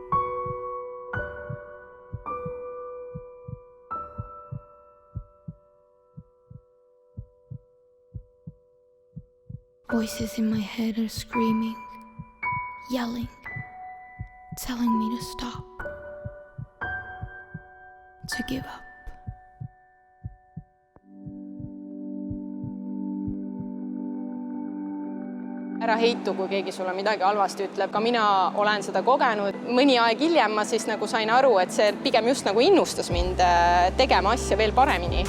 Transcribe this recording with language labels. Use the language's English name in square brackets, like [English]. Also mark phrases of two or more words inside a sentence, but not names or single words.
[English] Voices in my head are screaming, yelling, telling me to stop, to give up. [Estonian] Ära heitu, kui keegi sulle midagi halvasti ütleb. Ka mina olen seda kogenud. Mõni aeg hiljem ma siis nagu sain aru, et see pigem just nagu innustas mind tegema asja veel paremini.